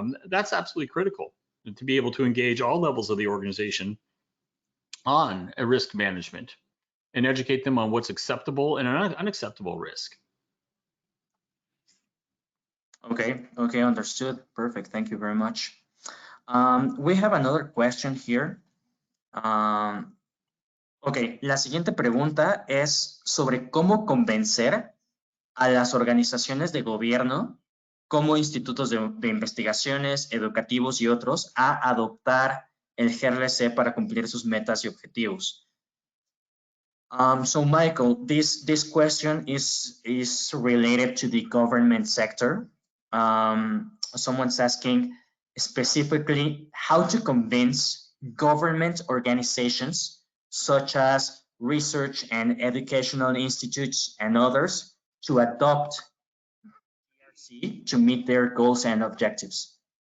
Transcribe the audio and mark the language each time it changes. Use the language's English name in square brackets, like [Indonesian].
[English] That's absolutely critical to be able to engage all levels of the organization on a risk management and educate them on what's acceptable and unacceptable risk. Okay, understood. Perfect. Thank you very much. We have another question here. [Spanish] Ok, la siguiente pregunta es sobre cómo convencer a las organizaciones de gobierno, como institutos de investigaciones, educativos y otros, a adoptar el GRC para cumplir sus metas y objetivos. [English] So Michael, this question is related to the government sector. Someone's asking specifically how to convince government organizations such as research and educational institutes and others to adopt GRC to meet their goals and objectives.